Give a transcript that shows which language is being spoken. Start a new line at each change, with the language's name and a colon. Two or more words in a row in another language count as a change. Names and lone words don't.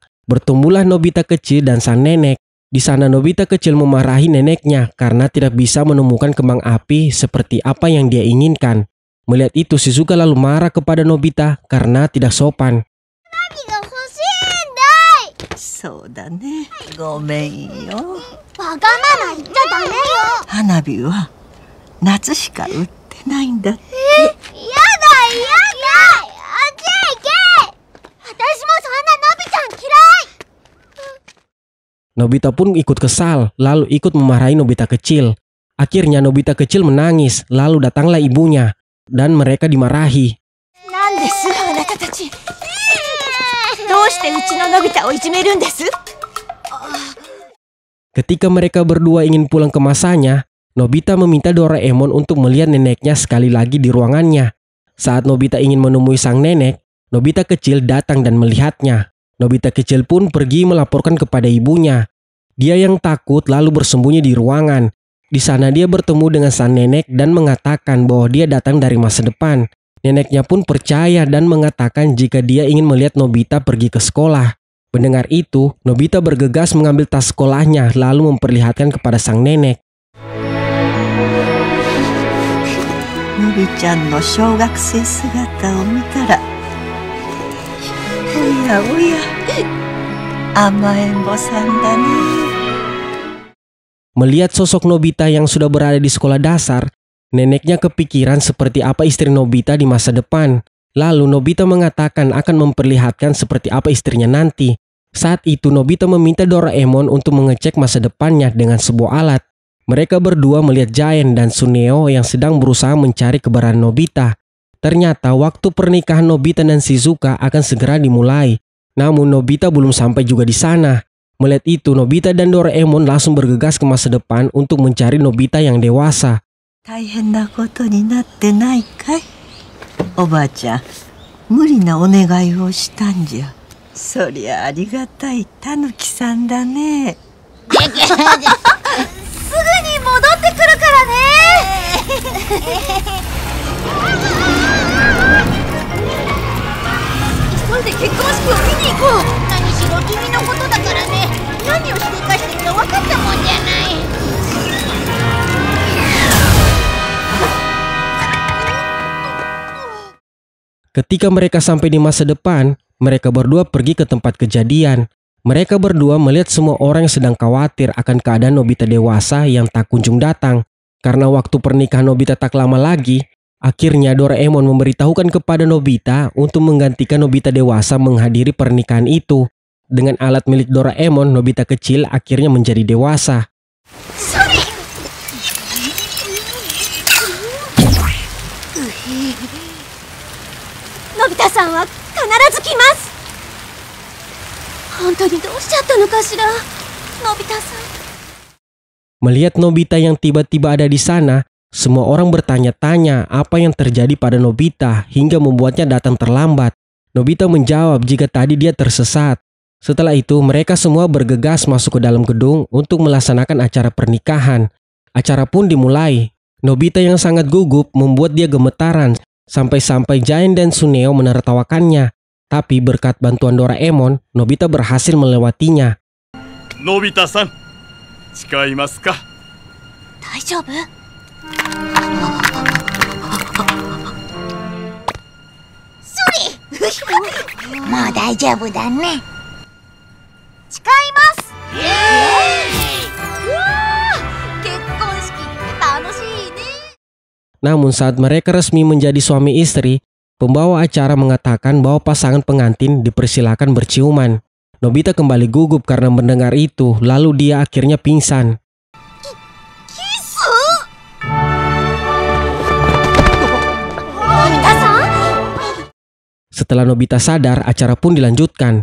Indonesian: Bertemulah Nobita kecil dan sang nenek. Di sana Nobita kecil memarahi neneknya karena tidak bisa menemukan kembang api seperti apa yang dia inginkan. Melihat itu, Shizuka lalu marah kepada Nobita karena tidak sopan.
Japanese: 花火は夏しか売っててないんだって。やだやだ、あっちへ行け。私もそんなのびちゃん嫌い。
Indonesian: Nobita pun ikut kesal, lalu ikut memarahi Nobita kecil. Akhirnya Nobita kecil menangis, lalu datanglah ibunya, dan mereka dimarahi.
Japanese: なんですあなたたち。どうしてうちののび太をいじめるんです？
Indonesian: Ketika mereka berdua ingin pulang ke masanya, Nobita meminta Doraemon untuk melihat neneknya sekali lagi di ruangannya. Saat Nobita ingin menemui sang nenek, Nobita kecil datang dan melihatnya. Nobita kecil pun pergi melaporkan kepada ibunya. Dia yang takut lalu bersembunyi di ruangan. Di sana dia bertemu dengan sang nenek dan mengatakan bahwa dia datang dari masa depan. Neneknya pun percaya dan mengatakan jika dia ingin melihat Nobita pergi ke sekolah. Mendengar itu, Nobita bergegas mengambil tas sekolahnya lalu memperlihatkan kepada sang nenek.
Japanese: のびちゃんの小学生姿を見たら、おやおや、甘えん坊さんだね。
Indonesian: Melihat sosok Nobita yang sudah berada di sekolah dasar, neneknya kepikiran seperti apa istri Nobita di masa depan. Lalu Nobita mengatakan akan memperlihatkan seperti apa istrinya nanti. Saat itu Nobita meminta Doraemon untuk mengecek masa depannya dengan sebuah alat. Mereka berdua melihat Giant dan Suneo yang sedang berusaha mencari keberadaan Nobita. Ternyata waktu pernikahan Nobita dan Shizuka akan segera dimulai. Namun Nobita belum sampai juga di sana. Melihat itu Nobita dan Doraemon langsung bergegas ke masa depan untuk mencari Nobita yang dewasa.
Japanese: 大変なことになってないかい？おばあちゃん、無理なお願いをしたんじゃ。そりゃありがたいたぬきさんだね。すぐに戻ってくるからね。急いで結婚式を見に行こう。何しろ君のことだからね。何をしでかしてるか分かったもんじゃない。
Indonesian: Ketika mereka sampai di masa depan, mereka berdua pergi ke tempat kejadian. Mereka berdua melihat semua orang yang sedang khawatir akan keadaan Nobita dewasa yang tak kunjung datang. Karena waktu pernikahan Nobita tak lama lagi, akhirnya Doraemon memberitahukan kepada Nobita untuk menggantikan Nobita dewasa menghadiri pernikahan itu. Dengan alat milik Doraemon, Nobita kecil akhirnya menjadi dewasa.
Japanese: のび太さんは必ず来ます。本当にどうしちゃったのかしら、のび太さん。
Indonesian: Melihat Nobita yang tiba-tiba ada di sana, semua orang bertanya-tanya apa yang terjadi pada Nobita hingga membuatnya datang terlambat. Nobita menjawab jika tadi dia tersesat. Setelah itu, mereka semua bergegas masuk ke dalam gedung untuk melaksanakan acara pernikahan. Acara pun dimulai. Nobita yang sangat gugup membuat dia gemetaran. Sampai-sampai Giant dan Suneo menertawakannya. Tapi berkat bantuan Doraemon, Nobita berhasil melewatinya.
Japanese: Nobita-san, 誓いますか？大丈夫？もう大丈夫だね。誓います。うわー、結婚式って楽しいね。
Indonesian: Namun saat mereka resmi menjadi suami istri, pembawa acara mengatakan bahwa pasangan pengantin dipersilakan berciuman. Nobita kembali gugup karena mendengar itu, lalu dia akhirnya pingsan. Setelah Nobita sadar, acara pun dilanjutkan.